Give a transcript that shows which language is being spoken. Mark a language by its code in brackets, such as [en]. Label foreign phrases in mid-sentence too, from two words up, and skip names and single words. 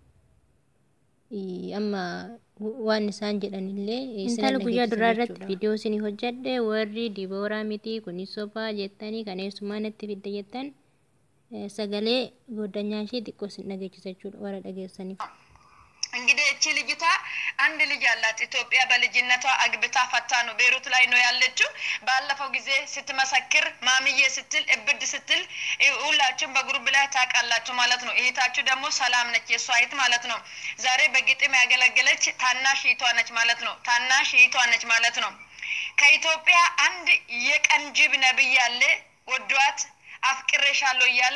[om] Amma waan isaan jedhanillee intala guyyaa duraa irratti viidiyoo isinii hojjedhe warri Dibooraa miti kunis sobaa jettanii kan eessumaa natti fidde jettan sagalee goddanyaa ishee xiqqoo isin dhageechisa jechuudha warra dhageessaniif. [am] እንግዲህ እቺ ልጅቷ አንድ ልጅ አላት ኢትዮጵያ በልጅነቷ አግብታ ፈታ ነው ቤሩት ላይ ነው ያለችው። ባለፈው ጊዜ ስትመሰክር ማሚዬ ስትል እብድ ስትል ሁላችሁም በግሩፕ ላይ ታውቃላችሁ ማለት ነው። እህታችሁ ደግሞ ሰላም ነች የሷ እህት ማለት ነው። ዛሬ በግጥም ያገለገለች ታናሽ እህቷ ነች ማለት ነው። ታናሽ እህቷ ነች ማለት ነው። ከኢትዮጵያ አንድ የቀንጅብ ነብይ አለ ወዷት አፍቅሬሻለሁ እያለ